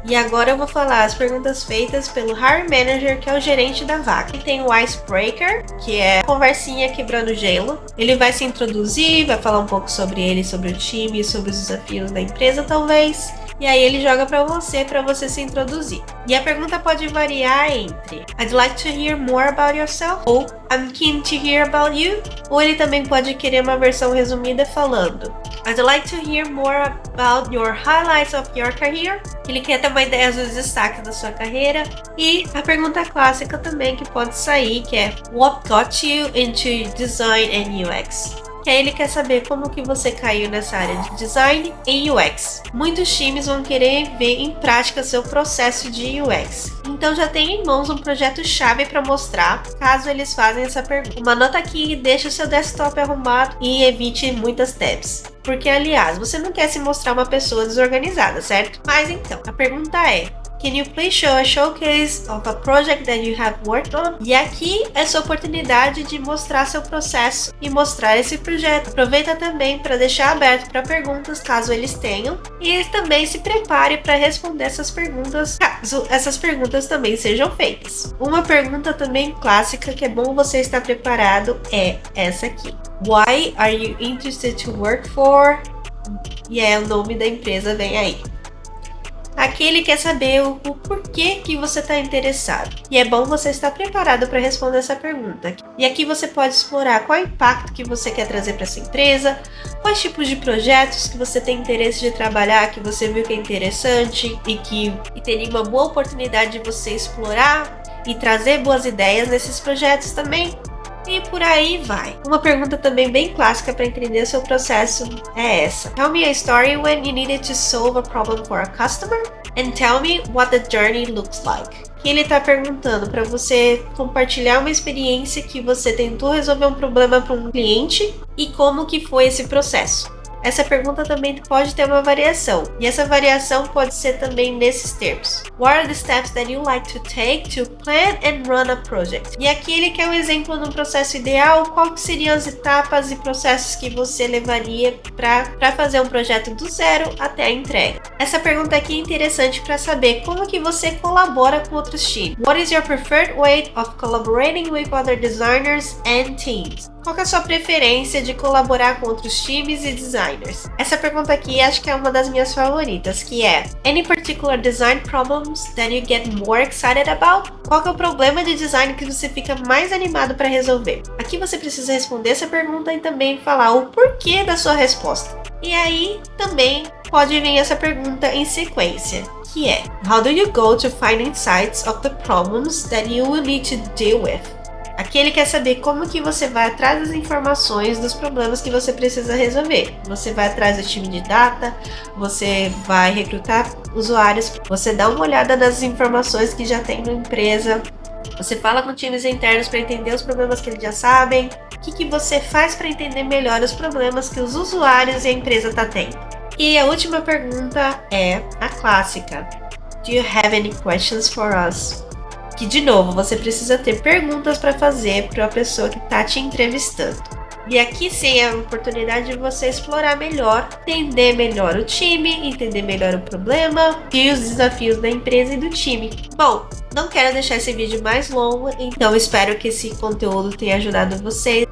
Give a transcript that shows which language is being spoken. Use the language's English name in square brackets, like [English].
[Portuguese] E agora eu vou falar as perguntas feitas pelo Hire Manager, que é o gerente da vaga. Ele tem o Icebreaker, que é a conversinha quebrando gelo. Ele vai se introduzir, vai falar um pouco sobre ele, sobre o time, sobre os desafios da empresa, talvez. E aí ele joga para você se introduzir. E a pergunta pode variar entre [English] I'd like to hear more about yourself [Portuguese] ou [English] I'm keen to hear about you. [Portuguese] Ou ele também pode querer uma versão resumida falando [English] I'd like to hear more about your highlights of your career. [Portuguese] Ele quer ter uma ideia dos destaques da sua carreira. E a pergunta clássica também que pode sair, que é [English] What got you into design and UX? [Portuguese] Que aí ele quer saber como que você caiu nessa área de design e UX. Muitos times vão querer ver em prática seu processo de UX. Então já tem em mãos um projeto-chave para mostrar, caso eles façam essa pergunta. Uma nota aqui, deixe o seu desktop arrumado e evite muitas tabs. Porque, aliás, você não quer se mostrar uma pessoa desorganizada, certo? Mas então, a pergunta é [English] Can you please show a showcase of a project that you have worked on? [Portuguese] E aqui é sua oportunidade de mostrar seu processo e mostrar esse projeto. Aproveita também para deixar aberto para perguntas, caso eles tenham. E também se prepare para responder essas perguntas, caso essas perguntas também sejam feitas. Uma pergunta também clássica que é bom você estar preparado é essa aqui. [English] Why are you interested to work for? [Portuguese] E é o nome da empresa, vem aí. Aqui ele quer saber o porquê que você está interessado. E é bom você estar preparado para responder essa pergunta. E aqui você pode explorar qual é o impacto que você quer trazer para essa empresa, quais tipos de projetos que você tem interesse de trabalhar, que você viu que é interessante e teria uma boa oportunidade de você explorar e trazer boas ideias nesses projetos também. E por aí vai. Uma pergunta também bem clássica para entender seu processo é essa. [English] Tell me a story when you needed to solve a problem for a customer and tell me what the journey looks like. [Portuguese] Que ele está perguntando para você compartilhar uma experiência que você tentou resolver um problema para um cliente e como que foi esse processo. Essa pergunta também pode ter uma variação, e essa variação pode ser também nesses termos. [English] What are the steps that you like to take to plan and run a project? [Portuguese] E aqui ele quer um exemplo no processo ideal, qual que seriam as etapas e processos que você levaria para fazer um projeto do zero até a entrega. Essa pergunta aqui é interessante para saber como que você colabora com outros times. [English] What is your preferred way of collaborating with other designers and teams? [Portuguese] Qual que é a sua preferência de colaborar com outros times e designers? Essa pergunta aqui acho que é uma das minhas favoritas, que é [English] Any particular design problems that you get more excited about? [Portuguese] Qual que é o problema de design que você fica mais animado para resolver? Aqui você precisa responder essa pergunta e também falar o porquê da sua resposta. E aí também pode vir essa pergunta em sequência, que é [English] How do you go to find insights of the problems that you will need to deal with? [Portuguese] Aqui ele quer saber como que você vai atrás das informações dos problemas que você precisa resolver. Você vai atrás do time de data, você vai recrutar usuários, você dá uma olhada nas informações que já tem na empresa, você fala com times internos para entender os problemas que eles já sabem. O que você faz para entender melhor os problemas que os usuários e a empresa estão tendo? E a última pergunta é a clássica. [English] Do you have any questions for us? [Portuguese] Que, de novo, você precisa ter perguntas para fazer para a pessoa que está te entrevistando. E aqui sim é a oportunidade de você explorar melhor, entender melhor o time, entender melhor o problema e os desafios da empresa e do time. Bom, não quero deixar esse vídeo mais longo, então espero que esse conteúdo tenha ajudado você.